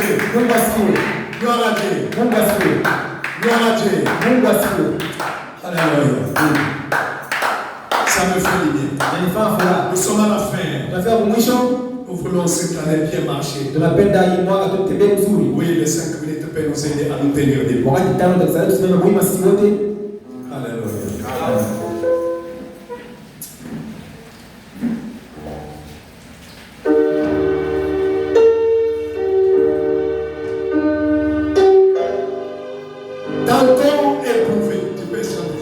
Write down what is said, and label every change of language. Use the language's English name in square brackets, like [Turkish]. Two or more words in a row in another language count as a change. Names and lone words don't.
[Swahili] Mungu asifiwe. [French] Gloire à Dieu. [Swahili] Mungu asifiwe. [French] Gloire à Dieu. [Swahili] Mungu asifiwe. [French] Alléluia. Ça me fait du bien. [Swahili] Inanifanya furaha. [French] Nous sommes à la fin. [Swahili] Tunafika mwisho. [French] Nous voulons cette année bien marcher. [Swahili] Tunapenda hii mwaka tutembee vizuri. [French] Oui, les 5 minutes peuvent nous aider à nous tenir debout. [Swahili] Wakati tano tutakusaidia tusimame wima sisi wote. [French] Alléluia. Dans le temps éprouvé, tu peux chanter.